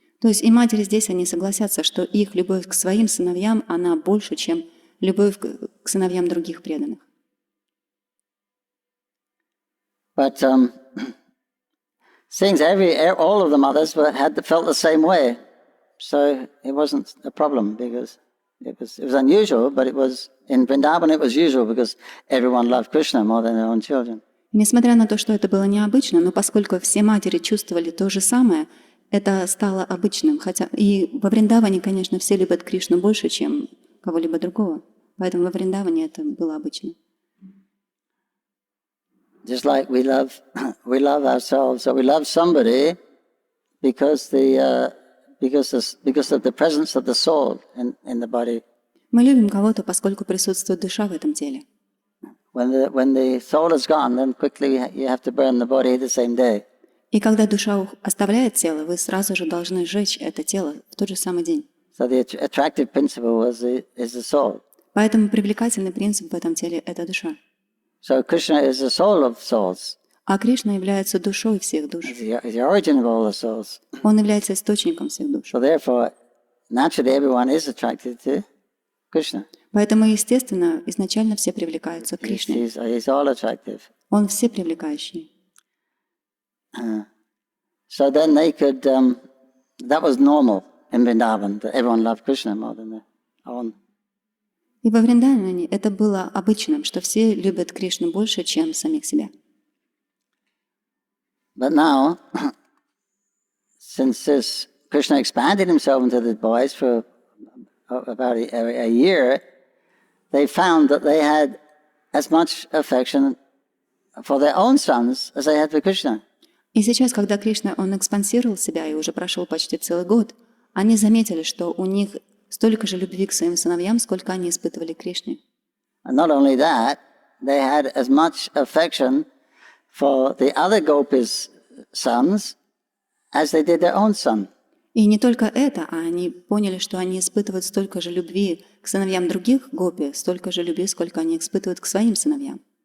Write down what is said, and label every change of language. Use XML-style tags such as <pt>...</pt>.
<ru>То есть и матери здесь, они согласятся, что их любовь к своим сыновьям, она больше, чем любовь к сыновьям других преданных.</ru> <en>But seems all of the mothers felt the same way, so it wasn't a problem because it was unusual, but it was in Vrindavan it was usual because everyone loved Krishna more than their own children.</en> <ru>И несмотря на то, что это было необычно, но поскольку все матери чувствовали то же самое, это стало обычным. Хотя и во Вриндаване, конечно, все любят Кришну больше, чем кого-либо другого. Поэтому во Вриндаване это было обычно.</ru> <en>Just like we love ourselves, so we love somebody because of the presence of the soul in the body.</en> <ru>Мы любим кого-то, поскольку присутствует душа в этом теле.</ru> <en>When the soul is gone, then quickly you have to burn the body the same day.</en> <ru>И когда душа оставляет тело, вы сразу же должны сжечь это тело в тот же самый день.</ru> <en>So the attractive principle is the soul.</en> <ru>Поэтому привлекательный принцип в этом теле – это душа.</ru> <en>So Krishna is the soul of souls.</en> <ru>А Кришна является душой всех душ.</ru> <en>He's the origin of all the souls.</en> <ru>Он является источником всех душ.</ru> <en>So therefore, naturally everyone is attracted to Krishna.</en> <ru>Поэтому, естественно, изначально все привлекаются к Кришне.</ru> <en>He's all attractive.</en> <ru>Он все привлекающий.</ru> <en>So then they could that was normal in Vrindavan, that everyone loved Krishna more than their own.</en> <ru>И во Вриндаване это было обычным, что все любят Кришну больше, чем самих себя.</ru> <en>But now, since this Krishna expanded himself into the boys for about a year, they found that they had as much affection for their own sons as they had for Krishna.</en> <ru>И сейчас, когда Кришна, он экспансировал себя и уже прошел почти целый год, они заметили, что у них столько же любви к своим сыновьям, сколько они испытывали к Кришне.</ru> <en>And not only that, they had as much affection for the other gopis' sons as they did their own son.</en> <ru>И не только это, а они поняли, что они испытывают столько же любви к сыновьям других гопи, столько же любви, сколько они испытывают к своим сыновьям.</ru>